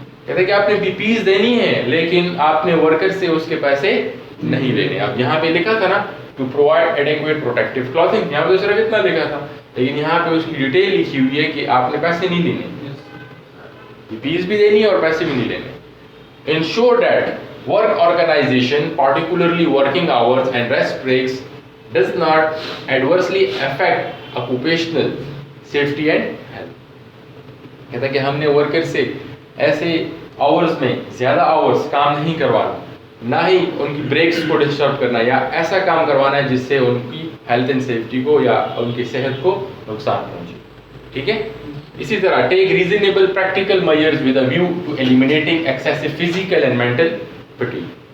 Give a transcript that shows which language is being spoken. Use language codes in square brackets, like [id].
[hi] कहते हैं कि आपने PPEs देनी है लेकिन आपने वर्कर से उसके पैसे नहीं लेने। अब यहाँ पे लिखा था ना [en] to provide adequate protective clothing, [hi] यहाँ पे तो सिर्फ इतना लिखा था, लेकिन यहाँ पे उसकी डिटेल लिखी हुई है कि आपने पैसे नहीं लेने, PPEs भी देनी है और पैसे भी नहीं लेने। [en] Ensure that work organization, particularly working hours and rest breaks, does not adversely affect occupational safety and health। [hi] कहता है कि हमने वर्कर से ऐसे आवर्स में ज़्यादा आवर्स काम नहीं करवाना, ना ही उनकी ब्रेक्स को डिस्टर्ब करना या ऐसा काम करवाना है जिससे उनकी हेल्थ एंड सेफ्टी को या उनकी सेहत को नुकसान पहुंचे। ठीक है, इसी तरह [en] Take reasonable practical measures with a view to eliminating excessive physical and mental fatigue.